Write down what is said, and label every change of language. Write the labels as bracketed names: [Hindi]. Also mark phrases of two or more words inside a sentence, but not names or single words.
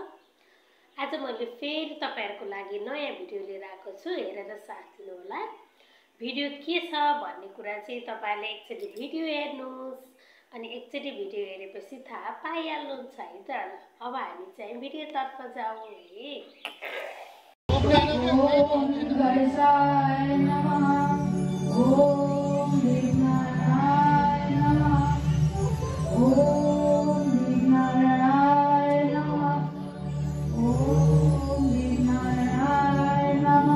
[Nepali] आज मैले फेरि तपाईहरुको लागि नयाँ भिडियो लिएर आएको छु, हेरेर साथ दिनु होला। भिडियो के छ भन्ने कुरा चाहिँ तपाईहरुले एकचोटी भिडियो हेर्नुस् अनि एकचोटी भिडियो हेरेपछि थाहा पाइहाल्नुहुन्छ है त। अब हामी चाहिँ भिडियोतर्फ जाउँ है। [Sanskrit] ओम गणेशाय नमः। ओम विघ्नहराय नमः। ओम विघ्नहराय नमः। ओम विघ्नहराय नमः।